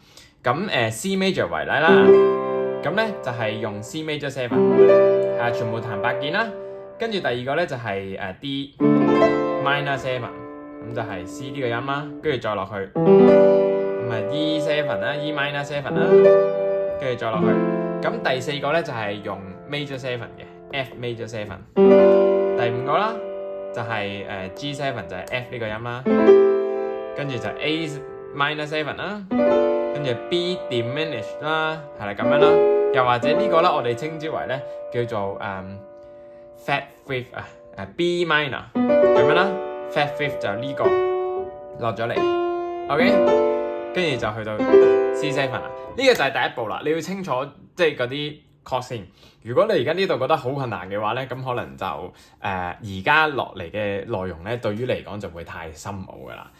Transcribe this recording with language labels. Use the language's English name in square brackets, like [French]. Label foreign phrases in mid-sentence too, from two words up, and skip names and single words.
[Cantonese] 咁 [English] C major [Cantonese] 為例啦，咁咧就係用 [English] C major seven， [Cantonese] 全部彈8鍵啦。跟住第二個咧就係 [English] D minor seven， [Cantonese] 咁就係 C 呢個音啦。跟住再落去，咁係 [English] E seven [Cantonese] 啦， [English] E minor seven [Cantonese] 啦，跟住再落去。咁第四個咧就係用 [English] major seven [Cantonese] 嘅 [English] F major seven， [Cantonese] 第五個啦就係 [English] G seven [Cantonese] 就係 F 呢個音啦，跟住就 [English] A minor seven [Cantonese] 啦，跟住 [English] B diminished [Cantonese] 啦，係啦咁樣啦，又或者呢個咧我哋稱之為咧叫做 [English] fat fifth B minor [Cantonese] 咁樣啦 ， [English] fat fifth [Cantonese] 就呢個落咗嚟 ，OK， 跟住就去到 [English] C seven [Cantonese] 啦，呢個就係第一步啦，你要清楚。即係嗰啲 chord 先。如果你而家呢度覺得好困難嘅話咧，咁可能就而家落嚟嘅內容咧，對於你嚟講就會太深奧噶啦。